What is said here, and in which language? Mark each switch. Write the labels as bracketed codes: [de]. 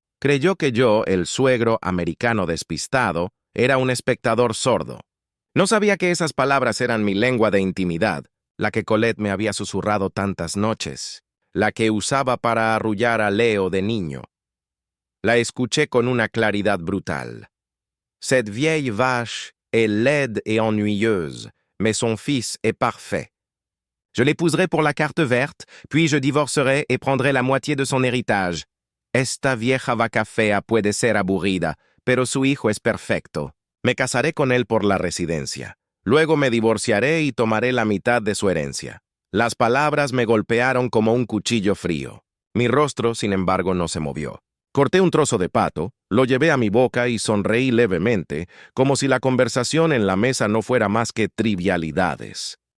[es] Creyó que yo, el suegro americano despistado, era un espectador sordo. No sabía que esas palabras eran mi lengua de intimidad, la que Colette me había susurrado tantas noches, la que usaba para arrullar a Leo de niño. La escuché con una claridad brutal. [fr] Cette vieille vache est laide et ennuyeuse, mais son fils est parfait. Je l'épouserai pour la carte verte, puis je divorcerai et prendrai la moitié de son héritage. [es] Esta vieja vaca fea puede ser aburrida, pero su hijo es perfecto. Me casaré con él por la residencia. Luego me divorciaré y tomaré la mitad de su herencia. Las palabras me golpearon como un cuchillo frío. Mi rostro, sin embargo, no se movió. Corté un trozo de pato, lo llevé a mi boca y sonreí levemente, como si la conversación en la mesa no fuera más que trivialidades.